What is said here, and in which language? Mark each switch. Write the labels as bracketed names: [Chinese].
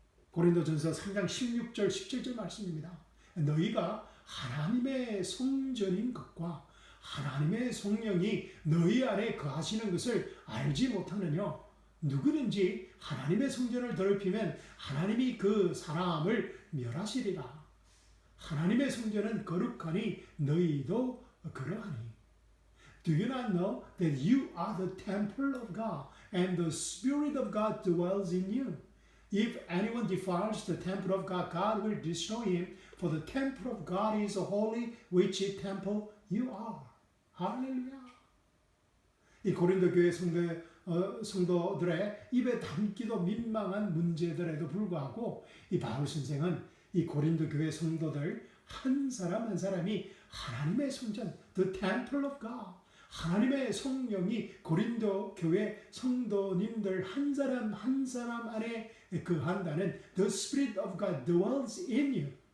[Korean] 고린도전서 3장 16절 17절 말씀입니다. 너희가 하나님의 성전인 것과 하나님의 성령이 너희 안에 거하시는 것을 알지 못하느냐? 누구든지 하나님의 성전을 더럽히면 하나님이 그 사람을 멸하시리라. 하나님의 성전은 거룩하니 너희도 그러하니. [English] Do you not know that you are the temple of God and the Spirit of God dwells in you? If anyone defiles the temple of God, God will destroy him, for the temple of God is holy, which temple you are. [Korean] 할렐루야. 이 고린도 교회 성도들의 입에 담기도 민망한 문제들에도 불구하고 이 바울 선생은 이 고린도 교회 성도들 한 사람 한 사람이 하나님의 성전, [English] the temple of God, [Korean] 하나님의 성령이 고린도 교회 성도님들 한 사람 한 사람 안에 거한다는 [English] the Spirit of God dwells in you.